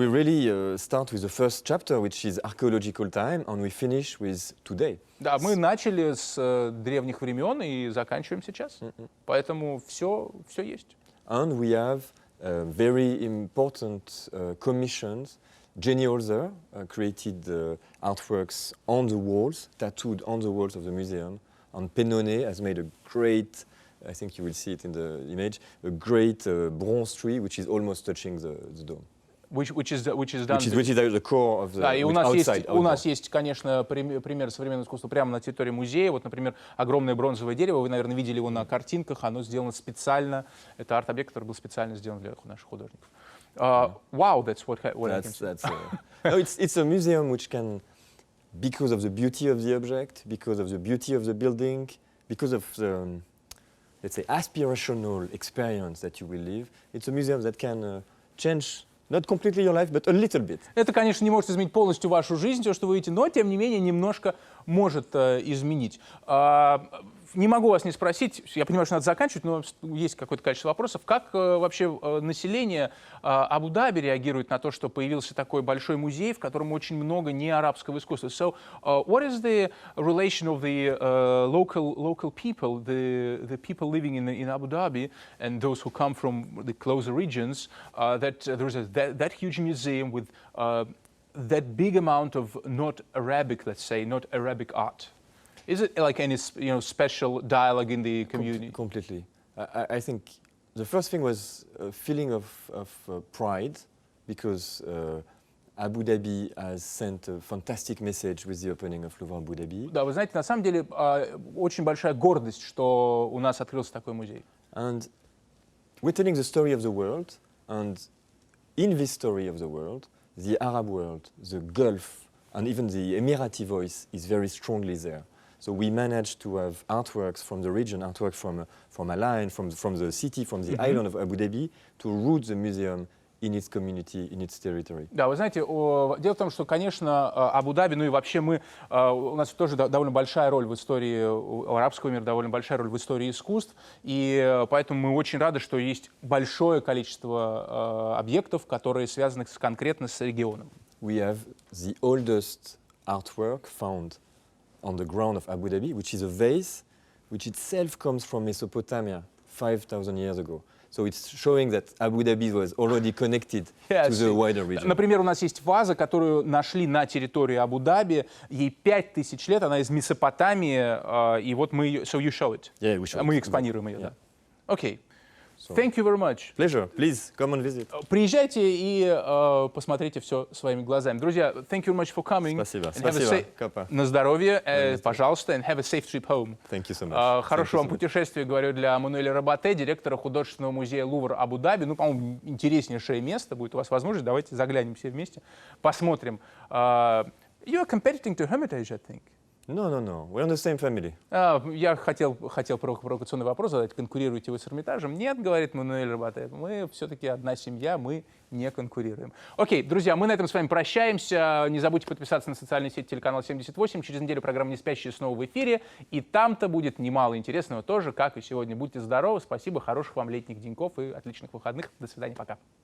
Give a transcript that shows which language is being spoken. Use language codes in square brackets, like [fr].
[en] We really start with the first chapter, which is archaeological time, and we finish with today. [ru] Да, мы начали с древних времен и заканчиваем сейчас. Поэтому все есть. [en] And we have very important commissions. Jenny Holzer created artworks on the walls, tattooed on the walls of the museum. And Pennone has made a great, I think you will see it in the image, a great bronze tree which is almost touching the dome. Which is done. Which is the core of the [ru] Да, и у [en] outside. [ru] нас есть, конечно, пример современного искусства прямо на территории музея. Вот, например, огромное бронзовое дерево. Вы, наверное, видели его на картинках. Оно сделано специально. Это арт-объект, который был специально сделан для наших художников. [en] Wow, that's what I can say. No, it's a museum which can, because of the beauty of the object, because of the beauty of the building, because of the, let's say, aspirational experience that you will live, it's a museum that can change not completely your life, but a little bit. [ru] Это, конечно, не может изменить полностью вашу жизнь, то, что вы видите, но, тем не менее, немножко может изменить. Не могу вас не спросить, я понимаю, что надо заканчивать, но есть какое-то количество вопросов. Как вообще население Абу-Даби реагирует на то, что появился такой большой музей, в котором очень много неарабского искусства? [en] So, what is the relation of the local people, the people living in Abu Dhabi, and those who come from the closer regions, that there's that huge museum with that big amount of not Arabic, let's say, not Arabic art? Is it like any special dialogue in the community? Completely. I think the first thing was a feeling of pride because Abu Dhabi has sent a fantastic message with the opening of Louvre Abu Dhabi. [ru] Да, вы знаете, на самом деле очень большая гордость, что у нас открылся такой музей. [en] And we're telling the story of the world, and in this story of the world, the Arab world, the Gulf, and even the Emirati voice is very strongly there. So we managed to have artworks from the region, artworks from Al-Ain, from the city, from the island of Abu Dhabi, to root the museum in its community, in its territory. [ru] Да, вы знаете, дело в том, что, конечно, Абу-Даби, ну и вообще у нас тоже довольно большая роль в истории арабского мира, довольно большая роль в истории искусств, и поэтому мы очень рады, что есть большое количество объектов, которые связаны конкретно с регионом. [en] We have the oldest artwork found on the ground of Abu Dhabi, which is a vase, which itself comes from Mesopotamia 5,000 years ago. So it's showing that Abu Dhabi was already connected to the wider region. [ru] Например, у нас есть ваза, которую нашли на территории Абу-Даби. Ей 5000 лет, она из Месопотамии, и вот мы ее... [en] So you show it. Yeah, we show [ru] Мы [en] it. [ru] экспонируем ее, [en] Yeah. да. Окей. Thank you very much. Pleasure. Please come and visit. [ru] Приезжайте и посмотрите все своими глазами. [en] Друзья, thank you very much for coming. [ru] Спасибо. [en] And have a [ru] Спасибо, Капа. На здоровье, пожалуйста, [en] and have a safe trip home. Thank you so much. [ru] Хорошего вам путешествия, говорю, для Мануэля Рабате, директора художественного музея Лувр Абу-Даби. Ну, по-моему, интереснейшее место. Будет у вас возможность. Давайте заглянем все вместе, посмотрим. [en] You are competing to Hermitage, I think. No. We're in the same family. [ru] Я хотел провокационный вопрос задать. Конкурируете вы с Эрмитажем? Нет, говорит Мануэль Рабате. Мы все-таки одна семья, мы не конкурируем. Окей, друзья, мы на этом с вами прощаемся. Не забудьте подписаться на социальные сети телеканала 78. Через неделю программа «НЕСПЯЩИЕ» снова в эфире. И там-то будет немало интересного тоже, как и сегодня. Будьте здоровы, спасибо, хороших вам летних деньков и отличных выходных. До свидания, пока.